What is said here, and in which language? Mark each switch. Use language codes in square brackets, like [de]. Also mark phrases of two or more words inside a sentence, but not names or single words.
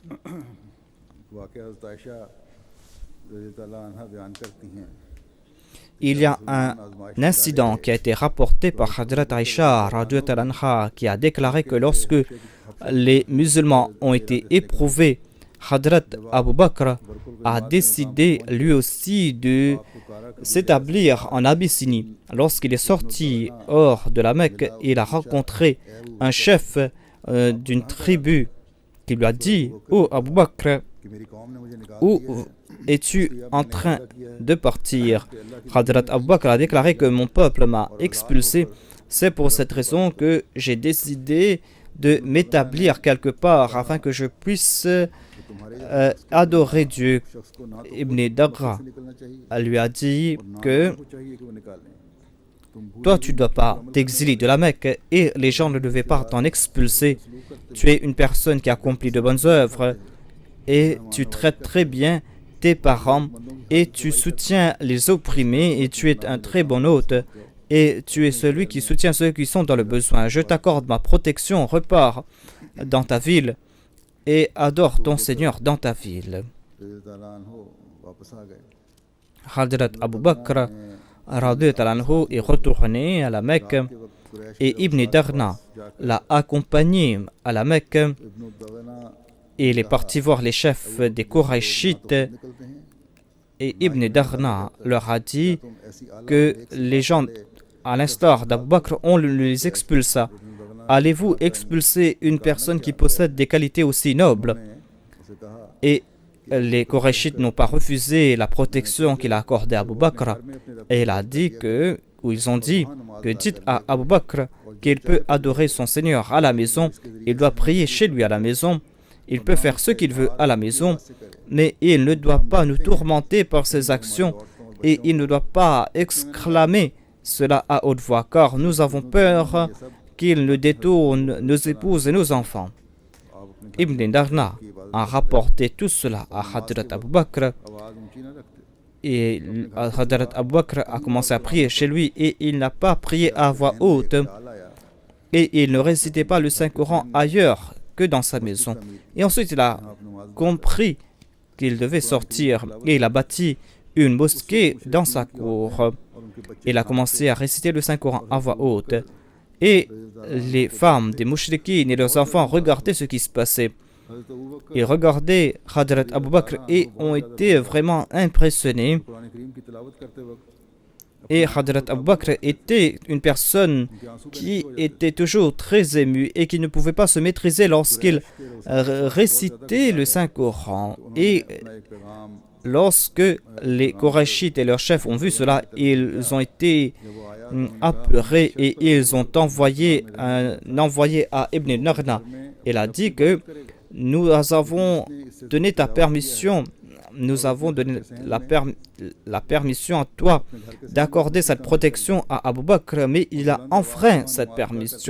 [fr] Il y a un incident qui a été rapporté par Hadrat Aïcha [ar] رضي الله عنها [fr] qui a déclaré que lorsque les musulmans ont été éprouvés, Hadrat Abu Bakr a décidé lui aussi de s'établir en Abyssinie. Lorsqu'il est sorti hors de la Mecque, il a rencontré un chef d'une tribu qui lui a dit: Oh Abu Bakr, [ur] کہ میری قوم نے مجھے نکال où دیا ہے, [fr] es-tu en train de partir? Hadrat Abu Bakr a déclaré que mon peuple m'a expulsé. C'est pour cette raison que j'ai décidé de m'établir quelque part afin que je puisse adorer Dieu. [ur] شخص کو نہ تو Ibn Dagra سے نکلنا چاہیے [fr] lui a dit [ur] اور نہ que کو چاہیے کہ وہ نکال لیں۔ تم بھول [fr] toi, tu ne dois pas t'exiler de la Mecque et les gens ne devaient pas t'en expulser. Tu es une personne qui accomplit de bonnes œuvres et tu traites très bien tes parents et tu soutiens les opprimés et tu es un très bon hôte et tu es celui qui soutient ceux qui sont dans le besoin. Je t'accorde ma protection, repars dans ta ville et adore ton Seigneur dans ta ville. [ur] واپس آ گئے. [fr] Hadrat Abu Bakr [ar] رضي الله عنه [fr] est retourné à la Mecque et Ibn Darna l'a accompagné à la Mecque इब्न दगना et il est parti voir les chefs des Qurayshites [ur] نکلتے ہیں, [fr] et Ibn Darna leur a dit [ur] تم ایسی اعلیٰ [fr] que les gens, à l'instar d'Abu Bakr, on les expulsa. Allez-vous expulser une personne qui possède des qualités aussi nobles? [ur] اسے کہا [fr] Et les Qurayshites n'ont pas refusé la protection qu'il a accordée à Abu Bakr. Et il a dit que, ou ils ont dit que dites à Abu Bakr qu'il peut adorer son Seigneur à la maison, il doit prier chez lui à la maison, il peut faire ce qu'il veut à la maison, mais il ne doit pas nous tourmenter par ses actions et il ne doit pas exclamer cela à haute voix, car nous avons peur qu'il ne détourne nos épouses et nos enfants. Ibn Darna a rapporté tout cela à Hadrat Abu Bakr [ur] آواز اونچی نہ رکھتے. [fr] et Hadrat Abu Bakr a commencé à prier chez lui et il n'a pas prié à voix haute [ur] خیال آیا [fr] et il ne récitait pas le Saint-Coran ailleurs que dans sa maison. Et ensuite il a compris qu'il devait sortir et il a bâti une mosquée dans sa cour. [ur] اور ان کے بچے [fr] Il a commencé à réciter le Saint-Coran à voix haute et les femmes des mouchriquines et leurs enfants regardaient ce qui se passait. हज़रत अबू बकर Ils regardaient Hadrat Abu Bakr et ont été vraiment impressionnés. [ur] قرآن کریم کی تلاوت کرتے وقت [fr] Et Hadrat Abu Bakr était une personne [ur] ان کے آنسو [fr] qui était toujours très ému et qui ne pouvait pas se maîtriser lorsqu'il récitait le Saint-Coran. Et [ur] اپنا ایک پیغام [fr] lorsque les Qurayshites et leurs chefs ont vu cela, ils ont été [ur] جب وہ آیا [fr] apeurés et ils ont envoyé à Ibn Darna. Il a dit que nous avons donné ta permission, nous avons donné la permission à toi d'accorder cette protection à Abu Bakr, mais il a enfreint cette permission.